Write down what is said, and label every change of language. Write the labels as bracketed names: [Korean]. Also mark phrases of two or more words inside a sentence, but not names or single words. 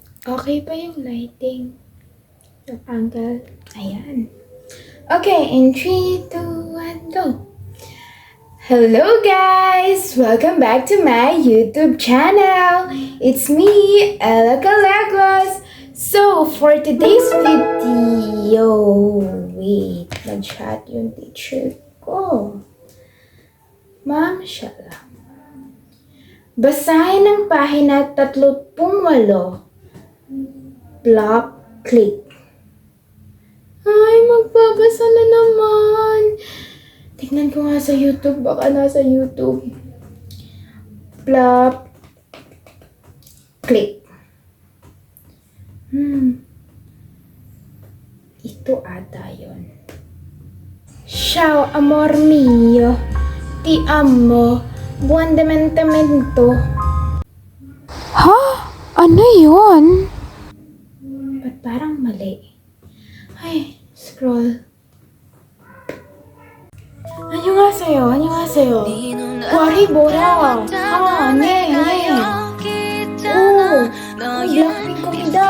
[Filipino] Okay pa yung lighting? Yung angle? Ayan. [English] Okay, in 3, 2, 1, go! Hello guys! Welcome back to my YouTube channel! It's me, Ella Calagos! So, for today's video... Wait, [Filipino] nag-chat yung teacher ko. Ma'am, siya lang. Basahin ang pahina 38. [English] Block, click. [Filipino] Ay, magbabasa na naman. Tignan ko nga sa YouTube. Baka nasa YouTube. Plop. Click. Ito ata yun. [Italian] Ciao, amor mio. Ti amo. Buon dementamento. Ha? [Filipino] Ano yun? Ba't parang mali? Ay, scroll. Ano nga sa'yo? Ano nga sa'yo? Wari, bora. Ne. Oh, Blackpink komida.